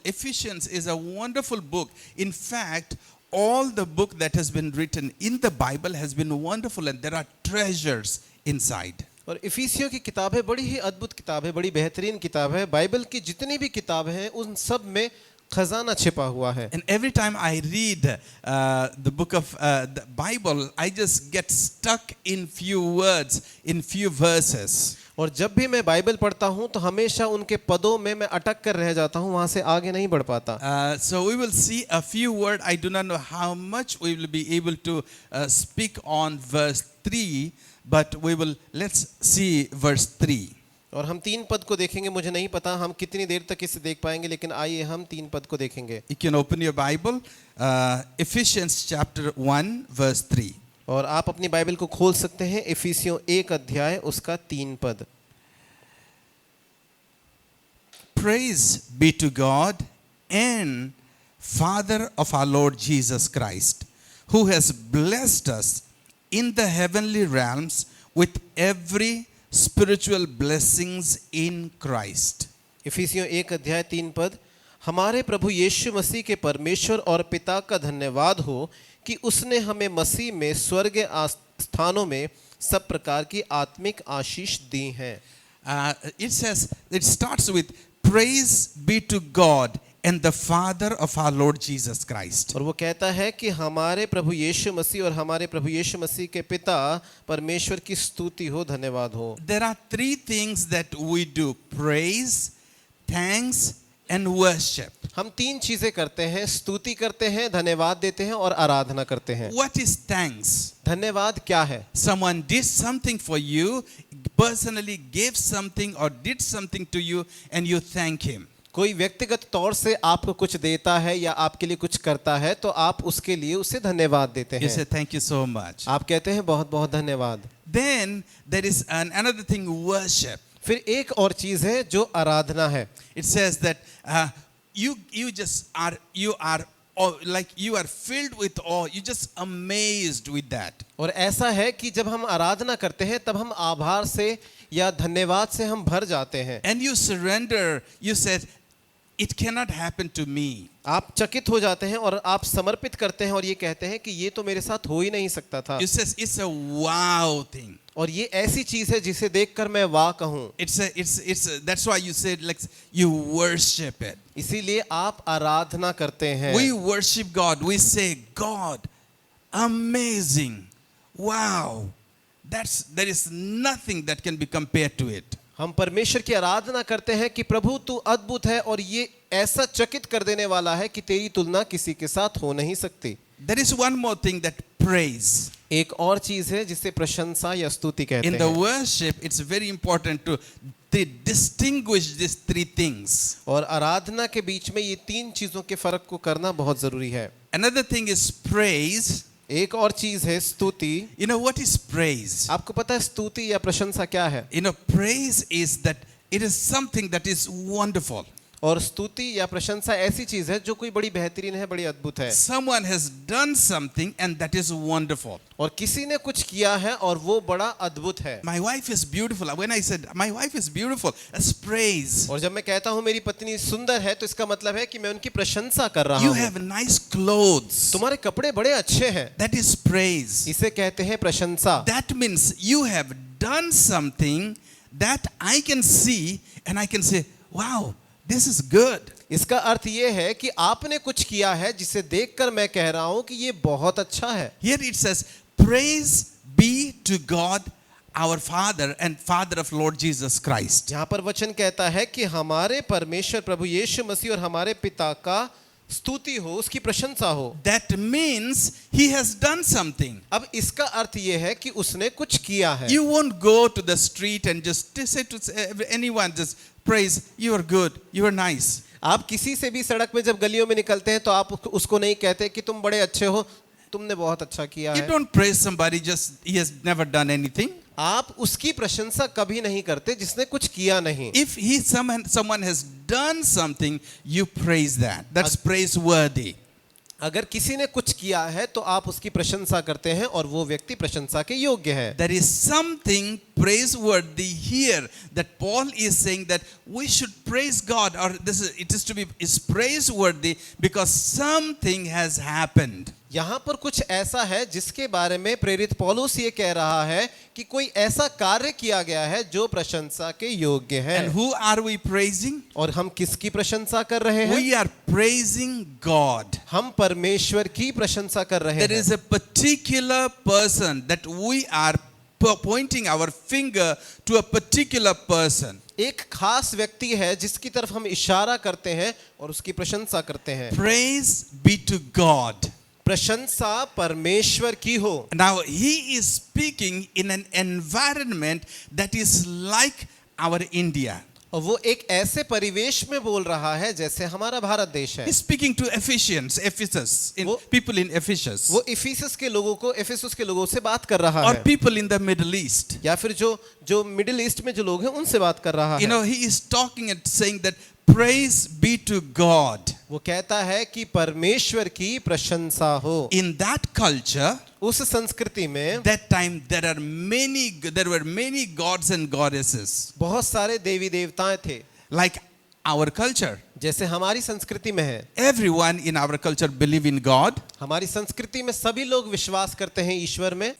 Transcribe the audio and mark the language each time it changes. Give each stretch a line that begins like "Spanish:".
English: Ephesians is a wonderful book. In fact, all the book that has been written in the Bible has been wonderful, and there are treasures inside.
Hindi: और इफिसियों की किताब है, बड़ी ही अद्भुत किताब है, बड़ी बेहतरीन किताब है। बाइबल की जितनी भी किताब हैं उन सब में खजाना छिपा हुआ है।
English: And every time I read the book of the Bible, I just get stuck in few words, in few verses.
Hindi: और जब भी मैं बाइबल पढ़ता हूँ तो हमेशा उनके पदों में मैं अटक कर रह जाता हूँ, वहां से आगे नहीं बढ़ पाता।
English: So we will see a few words. I do not know how much we will be able to speak on verse 3, but let's see verse 3.
Hindi: और हम 3 पद को देखेंगे। मुझे नहीं पता हम कितनी देर तक इसे देख पाएंगे, लेकिन आइए हम 3 पद को देखेंगे।
English: You can open your Bible, Ephesians chapter 1 verse 3.
Hindi: और आप अपनी बाइबल को खोल सकते हैं इफिसियों 1 अध्याय उसका 3 पद।
English: Praise be to God and Father of our Lord Jesus Christ, who has blessed us in the heavenly realms with every spiritual blessings in Christ.
Hindi: इफिसियों 1 अध्याय 3 पद। हमारे प्रभु यीशु मसीह के परमेश्वर और पिता का धन्यवाद हो कि उसने हमें मसीह में स्वर्गीय स्थानों में सब प्रकार की आत्मिक आशीष दी हैं।
English: It starts with praise be to God and the Father of our Lord Jesus Christ.
Hindi: और वो कहता है कि हमारे प्रभु यीशु मसीह और हमारे प्रभु यीशु मसीह के पिता परमेश्वर की स्तुति हो, धन्यवाद हो।
English: There are 3 things that we do: praise, thanks and worship.
Hindi: हम 3 चीजें करते हैं, स्तुति करते हैं, धन्यवाद देते हैं और आराधना करते हैं।
English: What is thanks?
Hindi: धन्यवाद क्या है?
English: Someone did something for you, personally gave something or did something to you and you thank him.
Hindi: कोई व्यक्तिगत तौर से आपको कुछ देता है या आपके लिए कुछ करता है तो आप उसके लिए उसे धन्यवाद देते
English: You
Hindi: हैं।
English: say thank you so much.
Hindi: आप कहते हैं बहुत बहुत धन्यवाद।
English: Then there is another thing, worship.
Hindi: फिर एक और चीज है जो आराधना है।
English: It says that you just are like you are filled with awe. You just amazed with that.
Hindi: और ऐसा है कि जब हम आराधना करते हैं तब हम आभार से या धन्यवाद से हम भर जाते हैं।
English: And you surrender. You said, it cannot happen to me.
Hindi: आप चकित हो जाते हैं और आप समर्पित करते हैं और ये कहते हैं कि ये तो मेरे साथ हो ही नहीं सकता था।
English: You says it's a wow thing.
Hindi: और ये ऐसी चीज है जिसे देखकर मैं वाह कहूँ।
English: That's why you said like you worship it.
Hindi: इसीलिए आप आराधना करते हैं।
English: We worship God. We say, God, amazing, wow. There is nothing that can be compared to it.
Hindi: हम परमेश्वर की आराधना करते हैं कि प्रभु तू अद्भुत है और ये ऐसा चकित कर देने वाला है कि तेरी तुलना किसी के साथ हो नहीं सकती।
English: There is one more thing, that praise.
Hindi: एक और चीज है जिसे प्रशंसा या स्तुति कहते
English: In the
Hindi: हैं।
English: worship, it's very important to distinguish these 3 things.
Hindi: और आराधना के बीच में ये 3 चीजों के फर्क को करना बहुत जरूरी है।
English: Another thing is praise.
Hindi: एक और चीज है स्तुति।
English: You know what is praise?
Hindi: आपको पता है स्तुति या प्रशंसा क्या है?
English: You know, praise is that it is something that is wonderful.
Hindi: और स्तुति या प्रशंसा ऐसी चीज है जो कोई बड़ी बेहतरीन है, बड़ी अद्भुत है।
English: Someone has done something and that is wonderful.
Hindi: और किसी ने कुछ किया है और वो बड़ा अद्भुत है।
English: My wife is beautiful. When I said my wife is beautiful, that's praise.
Hindi: और जब मैं कहता हूँ मेरी पत्नी सुंदर है तो इसका मतलब है कि मैं उनकी प्रशंसा कर रहा
English: You
Hindi: हूँ।
English: have nice clothes.
Hindi: तुम्हारे कपड़े बड़े अच्छे हैं,
English: That is praise.
Hindi: इसे कहते हैं प्रशंसा।
English: That means you have done something that I can see and I can say, wow, this is good.
Hindi: इसका अर्थ ये है कि आपने कुछ किया है जिसे देखकर मैं कह रहा हूँ कि ये बहुत अच्छा है।
English: Here it says, praise be to God our Father and Father of Lord Jesus Christ.
Hindi: यहाँ पर वचन कहता है कि हमारे परमेश्वर प्रभु यीशु मसीह और हमारे पिता का स्तुति हो, उसकी प्रशंसा हो।
English: That means he has done something.
Hindi: अब इसका अर्थ ये है कि उसने कुछ किया है।
English: You won't go to the street and just say to anyone, just praise, you are good, you are nice.
Hindi: आप किसी से भी सड़क में जब गलियों में निकलते हैं तो आप उसको नहीं कहते कि तुम बड़े अच्छे हो, तुमने बहुत अच्छा किया
English: You
Hindi: है।
English: don't praise somebody just he has never done anything.
Hindi: आप उसकी प्रशंसा कभी नहीं करते जिसने कुछ किया नहीं।
English: If someone has done something, you praise that. That's praiseworthy.
Hindi: अगर किसी ने कुछ किया है तो आप उसकी प्रशंसा करते हैं और वो व्यक्ति प्रशंसा के योग्य है।
English: There is something praiseworthy here that Paul is saying that we should praise God, or is praiseworthy because something has happened.
Hindi: यहाँ पर कुछ ऐसा है जिसके बारे में प्रेरित पौलुस ये कह रहा है कि कोई ऐसा कार्य किया गया है जो प्रशंसा के योग्य है।
English: And who are we praising?
Hindi: और हम किसकी प्रशंसा कर रहे हैं?
English: We are praising God.
Hindi: हम परमेश्वर की प्रशंसा कर रहे
English: There
Hindi: हैं।
English: is a particular person that we are pointing our finger to a particular person.
Hindi: एक खास व्यक्ति है जिसकी तरफ हम इशारा करते हैं और उसकी प्रशंसा करते हैं।
English: Praise be to God.
Hindi: प्रशंसा परमेश्वर की हो।
English: Now he is speaking in an environment that is like our India.
Hindi: और वो एक ऐसे परिवेश में बोल रहा है जैसे हमारा भारत देश है।
English: He's speaking to Ephesus, people in Ephesus,
Hindi: वो इफिसस के लोगों को, एफेसुस के लोगों से बात कर रहा
English: or
Hindi: है,
English: people in the Middle East.
Hindi: या फिर जो मिडिल ईस्ट में जो लोग हैं उनसे बात कर रहा
English: You
Hindi: है।
English: know, he is talking and saying that praise be to God.
Hindi: वो कहता है कि परमेश्वर की प्रशंसा हो।
English: In that culture,
Hindi: उस संस्कृति में
English: that time there were many gods and goddesses,
Hindi: बहुत सारे देवी देवताएं थे,
English: like our culture.
Hindi: जैसे हमारी संस्कृति में है।
English: Everyone in our culture believe in God.
Hindi: हमारी संस्कृति में सभी लोग विश्वास करते हैं ईश्वर में।